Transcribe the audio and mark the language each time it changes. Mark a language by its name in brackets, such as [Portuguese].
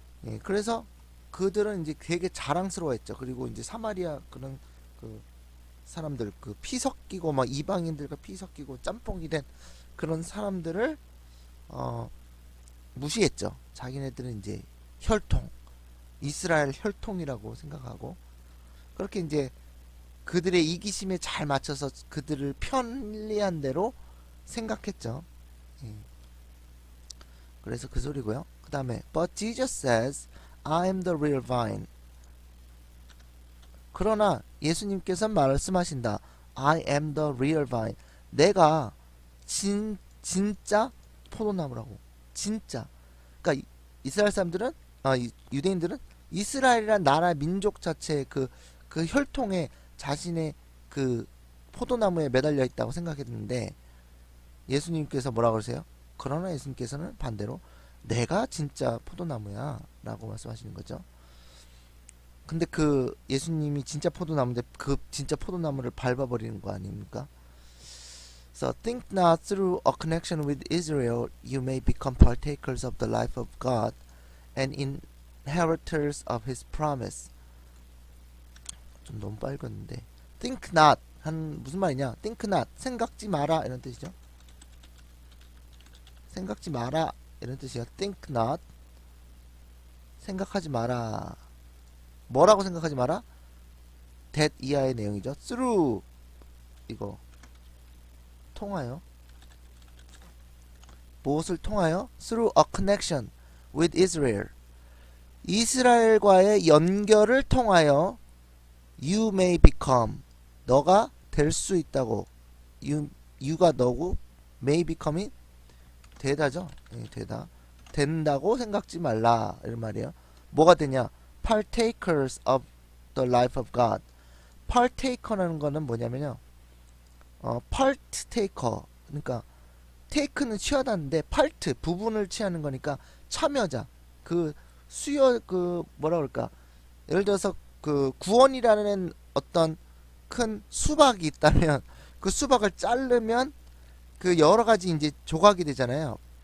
[Korean] 예, 그래서 그들은 이제 되게 자랑스러워했죠. 그리고 이제 사마리아 그런 그 사람들, 그 피 섞이고 막 이방인들과 피 섞이고 짬뽕이 된 그런 사람들을 무시했죠. 자기네들은 이제 혈통, 이스라엘 혈통이라고 생각하고, 그렇게 이제 그들의 이기심에 잘 맞춰서 그들을 편리한 대로 생각했죠. 예. 그래서 그 소리고요. 그 다음에 [English] But Jesus says, I am the real vine. [Korean] 그러나 예수님께서 말씀하신다. [English] I am the real vine. [Korean] 내가 진짜 포도나무라고. 진짜. 그러니까 이스라엘 사람들은, 유대인들은 이스라엘이란 나라 민족 자체의 그 혈통에 자신의 그 포도나무에 매달려 있다고 생각했는데, 예수님께서 뭐라 그러세요? 그러나 예수님께서는 반대로 내가 진짜 포도나무야 라고 말씀하시는 거죠. 근데 그 예수님이 진짜 포도나무인데 그 진짜 포도나무를 밟아버리는 거 아닙니까? [English] So think not through a connection with Israel you may become partakers of the life of God and inheritors of His promise. [Korean] 좀 너무 빨갛는데 [English] think not [Korean] 한 무슨 말이냐? [English] think not [Korean] 생각지 마라 이런 뜻이죠. 생각지 마라 이런 뜻이야. [English] think not [Korean] 생각하지 마라. 뭐라고 생각하지 마라? that 이하의 내용이죠. through 이거 통하여 무엇을 통하여? [English] through a connection with Israel [Korean] 이스라엘과의 연결을 통하여 [English] you may become [Korean] 너가 될 수 있다고 you가 너고 may become이 되다죠. 예, 되다 된다고 생각지 말라 이런 말이에요. 뭐가 되냐? [English] partakers of the life of God. [Korean] partaker라는 거는 뭐냐면요. part taker 그러니까 take는 취하다는데 part 부분을 취하는 거니까 참여자. 그 수요 그 뭐라 그럴까? 예를 들어서 그 구원이라는 어떤 큰 수박이 있다면 그 수박을 자르면 그 여러 가지 이제 조각이 되잖아요.